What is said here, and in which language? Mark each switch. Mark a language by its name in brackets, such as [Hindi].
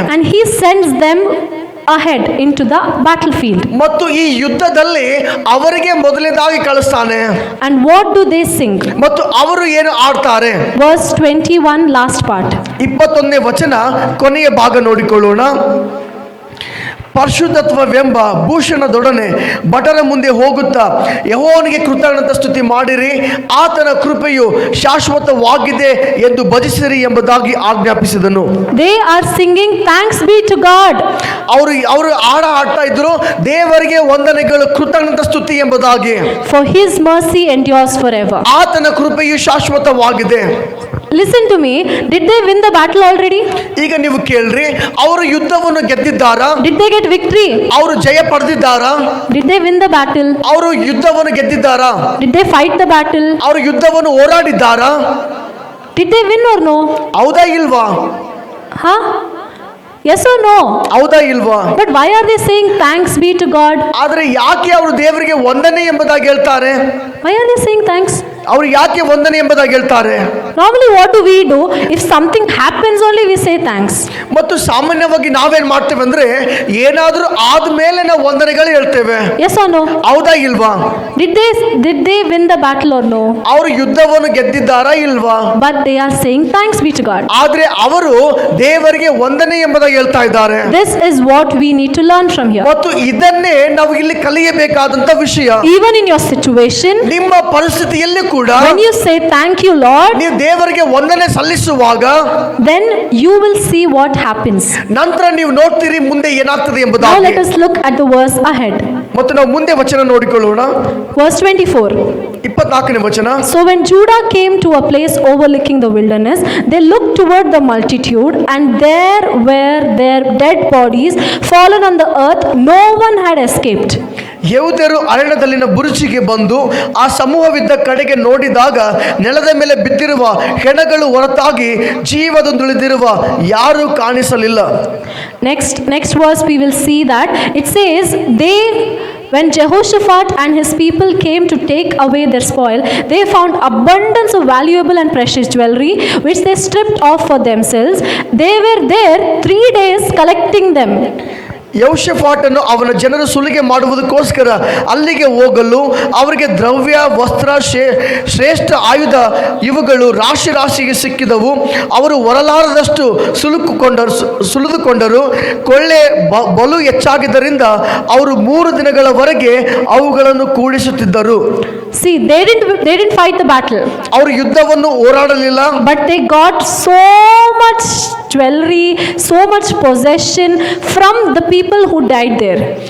[English] And he sends them ahead into the battlefield. [Kannada] ಮತ್ತು ಈ ಯುದ್ಧದಲ್ಲಿ ಅವರಿಗೆ ಮೊದಲನೇದಾಗಿ ಕಳಿಸ್ತಾನೆ. [English] And what do they sing? [Kannada] ಮತ್ತು ಅವರು ಏನು ಆಡ್ತಾರೆ? [English] Verse 21, last part. [Kannada] 21ನೇ ವಚನ ಕೊನೆಯ ಭಾಗ ನೋಡಿಕೊಳ್ಳೋಣ. ಪರಿಶುದ್ಧತ್ವವೆಂಬ ಭೂಷಣದೊಡನೆ ಭಟರ ಮುಂದೆ ಹೋಗುತ್ತಾ ಯೆಹೋವನಿಗೆ ಕೃತಜ್ಞತಾ ಸ್ತುತಿ ಮಾಡಿರಿ, ಆತನ ಕೃಪೆಯು ಶಾಶ್ವತವಾಗಿದೆ ಎಂದು ಭಜಿಸಿರಿ ಎಂಬುದಾಗಿ ಆಜ್ಞಾಪಿಸಿದನು. [English] They are singing thanks be to God. [Kannada] ಅವರು ಹಾಡ್ತಾ ಇದ್ರು, ದೇವರಿಗೆ ವಂದನೆಗಳು, ಕೃತಜ್ಞತಾ ಸ್ತುತಿ ಎಂಬುದಾಗಿ. [English] For his mercy endures forever. [Kannada] ಆತನ ಕೃಪೆಯು ಶಾಶ್ವತವಾಗಿದೆ. [English] Listen to me, did they win the battle already? [Kannada] ಈಗ ನೀವು ಕೇಳ್ರಿ, ಅವರು ಯುದ್ಧವನ್ನು ಗೆದ್ದಿದ್ದಾರಾ? [English] Did they get victory? [Kannada] ಅವರು ಜಯ ಪಡೆದಿದ್ದಾರಾ? [English] Did they win the battle? [Kannada] ಅವರು ಯುದ್ಧವನ್ನು ಗೆದ್ದಿದ್ದಾರಾ? [English] Did they fight the battle? [Kannada] ಅವರು ಯುದ್ಧವನ್ನು ಹೋರಾಡಿದ್ದಾರಾ? [English] Did they win or no? [Kannada] ಹೌದಾ ಇಲ್ವಾ? [English] Huh? Yes or no? [Kannada] ಹೌದಾ ಇಲ್ವಾ? [English] But why are they saying thanks be to God? [Kannada] ಆದ್ರೆ ಯಾಕೆ ಅವರು ದೇವರಿಗೆ ವಂದನೆ ಎಂಬುದಾಗಿ ಹೇಳ್ತಾರೆ? [English] Why are they saying thanks? [Kannada] ಅವರು ಯಾಕೆ ವಂದನೆ ಎಂಬುದಾಗಿ ಹೇಳ್ತಾರೆ? [English] Normally what do? If something happens only we say thanks. [Kannada] ಮತ್ತು ಸಾಮಾನ್ಯವಾಗಿ ನಾವೇನ್ ಮಾಡ್ತೇವೆ ಅಂದ್ರೆ ಏನಾದ್ರೂ ಆದ್ಮೇಲೆ ನಾವು ವಂದನೆಗಳು ಹೇಳ್ತೇವೆ. [English] Yes or no? [Kannada] ಹೌದಾ ಇಲ್ವಾ? [English] Did they win the battle or no? [Kannada] ಅವರು ಯುದ್ಧವನ್ನು ಗೆದ್ದಿದ್ದಾರಾ ಇಲ್ವಾ? [English] But they are saying thanks be to God. [Kannada] ಆದ್ರೆ ಅವರು ದೇವರಿಗೆ ವಂದನೆ ಎಂಬುದಾಗಿ ಹೇಳ್ತಾ ಇದ್ದಾರೆ. [English] This is what we need to learn from here. [Kannada] ಮತ್ತು ಇದನ್ನೇ ನಾವು ಇಲ್ಲಿ ಕಲಿಯಬೇಕಾದಂತ ವಿಷಯ. [English] Even in your situation, [Kannada] ನಿಮ್ಮ ಪರಿಸ್ಥಿತಿಯಲ್ಲಿ ಕೂಡ [English] when you say thank you Lord, [Kannada] ನೀವು ದೇವರಿಗೆ ವಂದನೆ ಸಲ್ಲಿಸುವಾಗ [English] then you will see what happens. [Kannada] ನಂತರ ನೀವು ನೋಡ್ತೀರಿ ಮುಂದೆ ಏನಾಗ್ತದೆ [English] Now [Kannada] ಎಂಬುದಾಗಿ. [English] let us look at the verse ahead. [Kannada] ಮತ್ತು ನಾವು ಮುಂದೆ ವಚನ ನೋಡಿಕೊಳ್ಳೋಣ. [English] Verse 24. [Kannada] 24ನೇ ವಚನ. [English] So when Judah came to a place overlooking the wilderness, they looked toward the multitude, and there were their dead bodies fallen on the earth. No one had escaped. [Kannada] ಯೆಹೂದ್ಯರು ಅರಣ್ಯದಲ್ಲಿನ ಬುರುಜಿಗೆ ಬಂದು ಆ ಸಮೂಹವಿದ್ದ ಕಡೆಗೆ ನೋಡಿದಾಗ ನೆಲದ ಮೇಲೆ ಬಿದ್ದಿರುವ ಹೆಣಗಳು ಹೊರತಾಗಿ ಜೀವದೊಂದುಳಿದಿರುವ ಯಾರೂ ಕಾಣಿಸಲಿಲ್ಲ. [English] Next verse we will see that it says when Jehoshaphat and his people came to take away their spoil, they found abundance of valuable and precious jewelry, which they stripped off for themselves. They were there 3 days collecting them. [Kannada] ಯೆಹೋಷಾಫಾಟನು ಅವನ ಜನರು ಸುಲಿಗೆ ಮಾಡುವುದಕ್ಕೋಸ್ಕರ ಅಲ್ಲಿಗೆ ಹೋಗಲು ಅವರಿಗೆ ದ್ರವ್ಯ, ವಸ್ತ್ರ, ಶ್ರೇಷ್ಠ ಆಯುಧ ಇವುಗಳು ರಾಶಿ ರಾಶಿಗೆ ಸಿಕ್ಕಿದವು. ಅವರು ಹೊರಲಾರದಷ್ಟು ಸುಲಿದುಕೊಂಡರು. ಕೊಳ್ಳೆ ಬಲು ಹೆಚ್ಚಾಗಿದ್ದರಿಂದ ಅವರು 3 ದಿನಗಳವರೆಗೆ ಅವುಗಳನ್ನು ಕೂಡಿಸುತ್ತಿದ್ದರು. [English] See, they didn't fight the battle. [Kannada] ಅವರು ಯುದ್ಧವನ್ನು ಹೋರಾಡಲಿಲ್ಲ. [English] But they got so much jewelry, so much possession from the people who died there.